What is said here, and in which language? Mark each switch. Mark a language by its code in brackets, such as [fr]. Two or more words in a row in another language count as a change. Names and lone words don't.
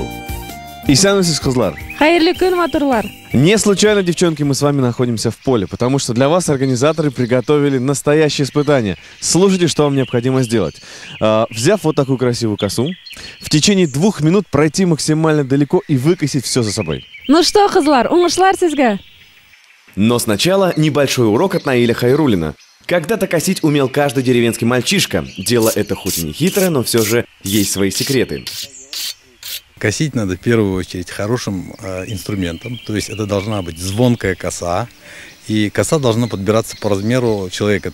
[tt] Исәнмесез, кызлар! Хайырлы күн, матурлар! [ru] Не случайно, девчонки, мы с вами находимся в поле, потому что для вас организаторы приготовили настоящее испытание. Слушайте, что вам необходимо сделать. Взяв вот такую красивую косу, в течение 2 минут пройти максимально далеко и выкосить все за собой. Ну что, [tt] кызлар, уңышлар сезгә! [ru] Но сначала небольшой урок от Наиля Хайруллина. Когда-то косить умел каждый деревенский мальчишка. Дело это хоть и не хитрое, но все же есть свои секреты. Косить надо в первую очередь хорошим инструментом. То есть это должна быть звонкая коса. И коса должна подбираться по размеру человека.